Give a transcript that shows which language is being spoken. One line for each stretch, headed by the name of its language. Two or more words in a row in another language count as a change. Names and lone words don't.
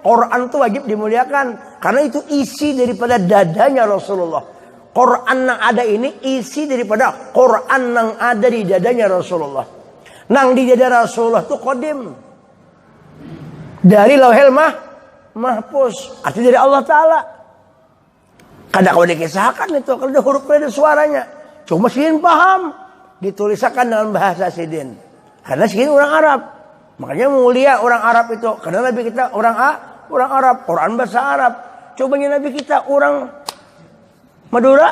Indonesian: Quran itu wajib dimuliakan karena itu isi daripada dadanya Rasulullah. Quran yang ada ini isi daripada Quran yang ada di dadanya Rasulullah.
Banjar: Nang di dada Rasulullah itu qadim.
Indonesian: Dari lauhil mahfuz. Artinya dari Allah Ta'ala. Kadang kalau dikisahkan itu. Kalau ada hurufnya ada suaranya.
Banjar: Cuma Sidin paham. Ditulisakan dengan bahasa Sidin. Karena Sidin orang Arab.
Indonesian: Makanya mulia orang Arab itu. Karena Nabi kita orang Arab. Quran bahasa Arab. Cobanya Nabi kita orang Madura.